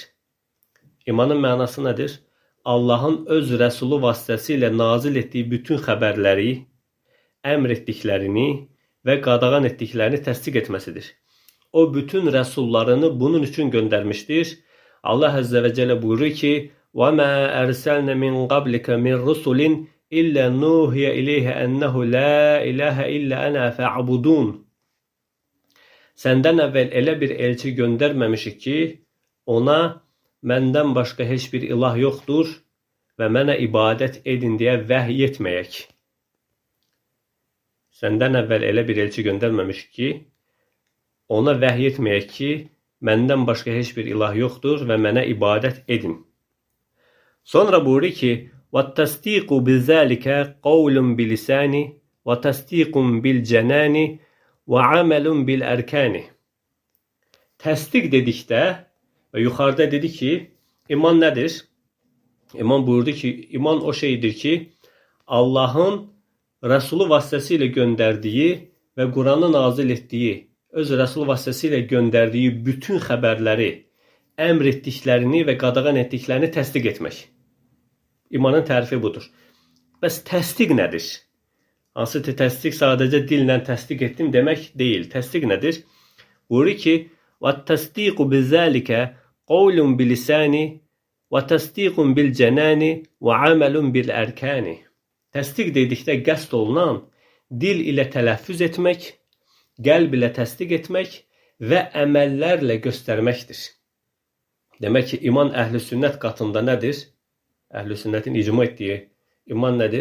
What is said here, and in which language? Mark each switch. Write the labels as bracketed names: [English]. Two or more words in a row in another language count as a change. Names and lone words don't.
[Azerbaijani] İmanın mənası nədir? Allahın öz Rəsulu vasitəsilə nazil etdiyi bütün xəbərləri, əmr etdiklərini və qadağan etdiklərini təsdiq etməsidir. O bütün rəsullarını bunun üçün göndərmişdir. [Arabic] الله عز وجل [Azerbaijani] buyurur ki, [Arabic] وَمَا أَرْسَلْنَ مِنْ قَبْلِكَ مِنْ رُسُلٍ إلا نوحي إليه أنه لا إله إلا أنا فاعبدون. [Azerbaijani] Səndən əvvəl elə bir elçi göndərməmişik ki, ona məndən başqa heç bir ilah yoxdur və mənə ibadət edin deyə vəhy etməyək. səndən əvvəl elə bir elçi göndərməmiş ki, ona vəhy etməyək ki, məndən başqa heç bir ilah yoxdur və mənə ibadət edin. Sonra buyurur ki, [Arabic] وَالتَّسْدِيقُ بِذَٰلِكَ قَوْلٌ بِلِسَانِ وَتَسْدِيقٌ بِالْجَنَانِ وَعَمَلٌ بِالْأَرْكَانِ. [Azerbaijani] Təsdiq dedikdə və yuxarıda dedi ki, iman nədir? İman buyurdu ki, iman o şeydir ki, Allahın Rəsulu vasitəsilə göndərdiyi və Quranı nazil etdiyi, öz Rəsul vasitəsilə göndərdiyi bütün xəbərləri, əmr etdiklərini və qadağan etdiklərini təsdiq etmək. İmanın tərifi budur. Bəs təsdiq nədir? Hansı ki, təsdiq sadəcə dillə təsdiq etdim demək deyil. Təsdiq nədir? Buyurur ki, [Arabic] وَالتَّسْدِيقُ بِذَٰلِكَ قَوْلٌ بِلِسَانِ وَتَسْدِيقٌ بِالْجَنَانِ وَعَمَلٌ بِالْأَرْكَانِ. [Azerbaijani] Təsdiq dedikdə qəsd olunan dil ilə tələffüz etmək, qəlb ilə təsdiq etmək və əməllərlə göstərməkdir. Demək ki, iman əhl-i sünnət qatında nədir? Əhl-i sünnətin icma etdiyi iman nədir?